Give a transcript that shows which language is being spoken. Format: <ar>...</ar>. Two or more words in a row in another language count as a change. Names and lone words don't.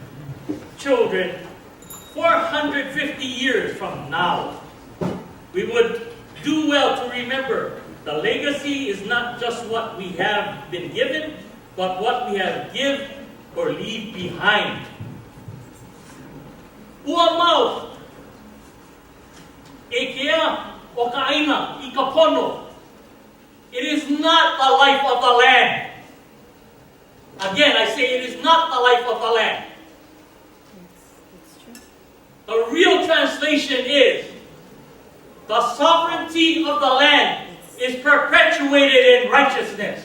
<en>450 years from now, we would do well to remember the legacy is not just what we have been given, but what we have give or leave behind.</en> <haw>Ua mau, e kea o ka aina I ka pono.</haw> <en>It is not the life of the land. Again, I say it is not the life of the land. The real translation is, the sovereignty of the land is perpetuated in righteousness.</en>